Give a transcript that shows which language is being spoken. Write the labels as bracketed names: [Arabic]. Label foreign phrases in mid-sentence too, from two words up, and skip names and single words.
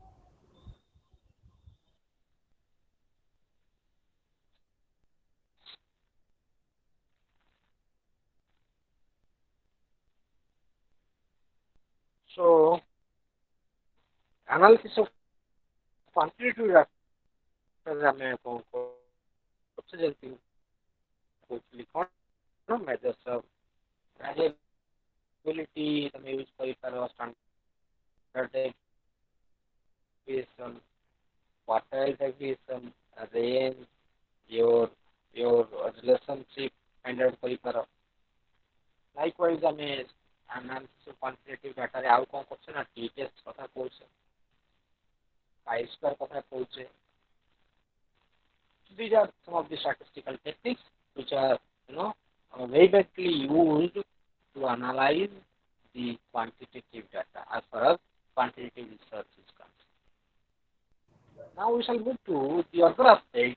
[English] So, analysis of quantitative factors ଆମେ [Odia] କ'ଣ କରୁଛେ, ଯେମିତି କହୁଥିଲି କ'ଣ, [English] measures of variability [Odia] ତମେ ୟୁଜ୍ କରିପାର, [English] standard deviation, quartile deviation, range, your relationship find out କରିପାର. [Odia] Likewise ଆମେ [English] analysis of quantitative data [Odia] ରେ ଆଉ କ'ଣ କରୁଛେ ନା, [English] t test [Odia] କଥା କହୁଛେ, chi-square କଥା କହୁଛେ. [English] These are some of the statistical techniques which are, very badly used to analyze the quantitative data as far as quantitative research is concerned. Now we shall move to the other aspect.